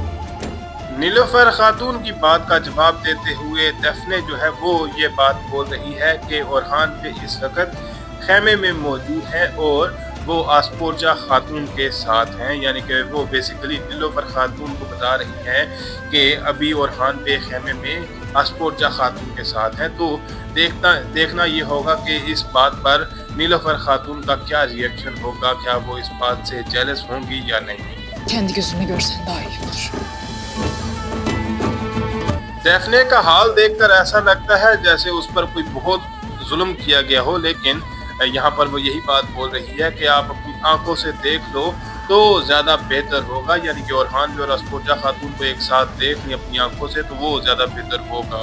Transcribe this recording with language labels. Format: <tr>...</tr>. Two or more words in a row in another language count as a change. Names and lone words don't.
<hi>नीलोफर खातून की बात का जवाब देते हुए दफने जो है वो ये बात बोल रही है कि ओरहान बे इस वक्त खेमे में मौजूद है और वो आस्पोर्चा खातून के साथ हैं, यानी कि वो बेसिकली नीलोफर खातून को बता रही हैं कि अभी ओरहान बे खेमे में आस्पोर्चा खातून के साथ हैं। तो देखना ये होगा कि इस बात पर नीलोफर खातून का क्या रिएक्शन होगा, क्या वो इस बात से जेलस होंगी या नहीं।</hi> <tr>Kendi gözünle görsen daha iyi olur.</tr> <hi>डेफने का हाल देखकर ऐसा लगता है जैसे उस पर कोई बहुत जुल्म किया गया हो, लेकिन यहाँ पर वो यही बात बोल रही है कि आप अपनी आंखों से देख लो तो ज़्यादा बेहतर होगा, यानी कि ओरहान बे और आस्पोर्चा खातून को एक साथ देख लें अपनी आंखों से तो वो ज़्यादा बेहतर होगा।</hi>